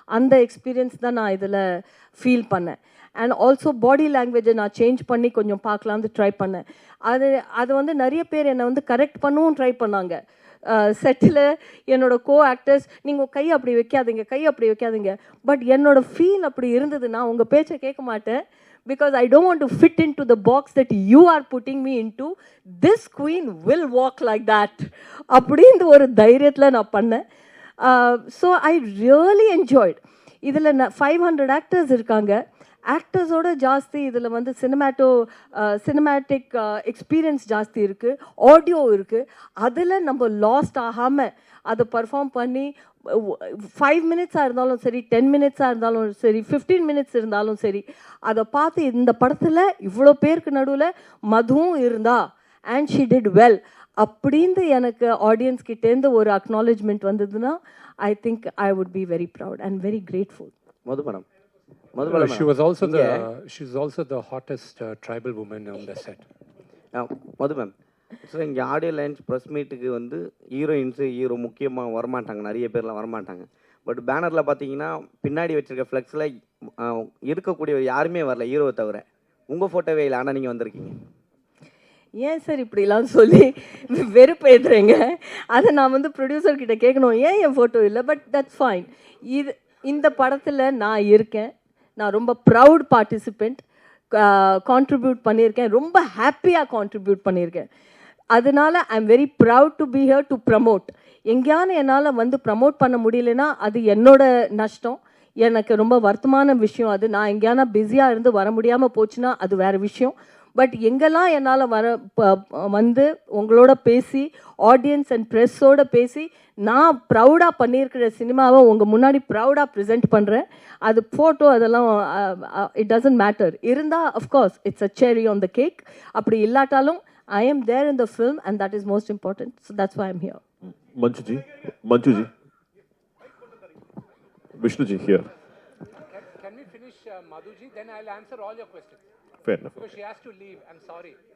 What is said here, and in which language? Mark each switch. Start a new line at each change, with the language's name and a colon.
Tamil: அந்த எக்ஸ்பீரியன்ஸ் தான் நான் இதில் ஃபீல் பண்ணேன்.
English: and also
Tamil: பாடி லாங்குவேஜை நான் சேஞ்ச் பண்ணி கொஞ்சம் பார்க்கலான்னு ட்ரை பண்ணேன். அது வந்து நிறைய பேர் என்னை வந்து கரெக்ட் பண்ணவும் ட்ரை பண்ணாங்க. செட்டில் என்னோட கோ ஆக்டர்ஸ், நீங்கள் கை அப்படி வைக்காதீங்க. பட் என்னோட ஃபீல் அப்படி இருந்ததுன்னா உங்கள் பேச்சை கேட்க மாட்டேன்.
English: Because I don't want to fit into the box that you are putting me into. This queen will walk like that.
Tamil: அப்படின்ற ஒரு தைரியத்தில் நான் பண்ணேன்.
English: So I really enjoyed.
Tamil: இதில் 500 ஆக்டர்ஸ் இருக்காங்க. ஆக்டர்ஸோட ஜாஸ்தி இதில் வந்து சினிமேட்டிக் எக்ஸ்பீரியன்ஸ் ஜாஸ்தி இருக்குது, ஆடியோ இருக்குது. அதில் நம்ம லாஸ்ட் ஆகாமல் அதை பர்ஃபார்ம் பண்ணி 5 மினிட்ஸாக இருந்தாலும் சரி, 10 மினிட்ஸாக இருந்தாலும் சரி, 15 மினிட்ஸ் இருந்தாலும் சரி, அதை பார்த்து இந்த படத்தில் இவ்வளோ பேருக்கு நடுவில் மதுவும் இருந்தா
English: and she did well
Tamil: அப்படின்னு எனக்கு ஆடியன்ஸ் கிட்டேருந்து ஒரு அக்னாலேஜ்மெண்ட் வந்ததுன்னா
English: I think I would be very proud and very grateful.
Tamil: மதுபடம்.
English: She was also the hottest tribal woman on the set.
Tamil: Madhu ma'am, so இங்கே ஆடியோ லைன்ஸ் ப்ரெஸ் மீட்டுக்கு வந்து hero முக்கியமாக வரமாட்டாங்க, நிறைய பேர்லாம் வரமாட்டாங்க. பட் பேனரில் பார்த்தீங்கன்னா பின்னாடி வச்சுருக்க ஃப்ளெக்ஸில் இருக்கக்கூடிய யாருமே வரல, ஹீரோவை தவிர. உங்கள் ஃபோட்டோவே இல்லை, ஆனால் நீங்கள் வந்திருக்கீங்க. ஏன் சார் இப்படிலாம் சொல்லி வெறுப்பு ஏற்றுறீங்க? அதை நான் வந்து ப்ரொடியூசர்கிட்ட கேட்கணும், ஏன் என் ஃபோட்டோ இல்லை?
English: But that's fine.
Tamil: இந்த படத்தில் நான் இருக்கேன். நான் ரொம்ப ப்ரவுட் பார்ட்டிசிபெண்ட். கான்ட்ரிபியூட் பண்ணியிருக்கேன், ரொம்ப ஹாப்பியாக கான்ட்ரிபியூட் பண்ணியிருக்கேன். அதனால
English: I am very proud to be here to promote.
Tamil: எங்கேயானு என்னால் வந்து ப்ரமோட் பண்ண முடியலன்னா அது என்னோட நஷ்டம், எனக்கு ரொம்ப வருத்தமான விஷயம். அது நான் எங்கேயானா பிஸியாக இருந்து வர முடியாமல் போச்சுன்னா அது வேறு விஷயம். பட் எங்கெல்லாம் என்னால் வந்து உங்களோட பேசி, ஆடியன்ஸ் அண்ட் ப்ரெஸ்ஸோடு பேசி நான் ப்ரௌடாக பண்ணியிருக்கிற சினிமாவை உங்கள் முன்னாடி ப்ரௌடாக ப்ரெசென்ட் பண்ணுறேன். அது ஃபோட்டோ அதெல்லாம்
English: It doesn't matter.
Tamil: இருந்தால்
English: Of course it's a cherry on the cake.
Tamil: அப்படி இல்லாட்டாலும்
English: I am there in the film and that is most important. So that's why I'm here. Manjuji. Vishnuji here. Can we finish Madhuji? Then I'll answer all your questions. Fair enough. Because she has to leave. I'm sorry.